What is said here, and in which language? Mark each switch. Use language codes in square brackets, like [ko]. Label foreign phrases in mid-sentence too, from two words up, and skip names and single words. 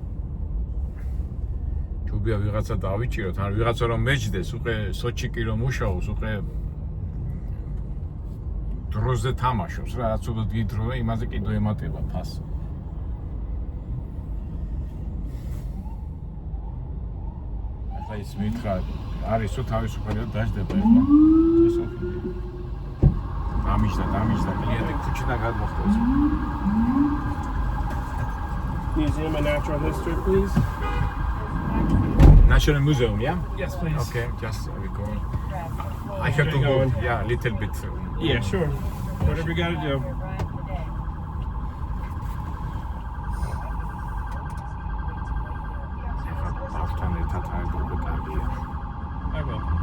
[ka] ჯობია ვიღაცა დავიჭიროთ, ან ვიღაცა რომ მეჯდეს, უკვე სოჩიკი რომ მუშაობს, უკვე დროზე თამაშობს რა, რაც უფრო დიდი დროა, იმაზე კიდევ ემატება ფასი. ახლა ის მითხრა, არის თუ თავისუფალია დაждდება ეხლა. დამიჯდა, კლიენტი ქუჩიდან გადმოხდეს. [en] Museum of Natural History, please. National Museum, yeah? Yes, please. Okay, just we go. I have to go, yeah, a little bit. Yeah, sure. Whatever you gotta do. I will.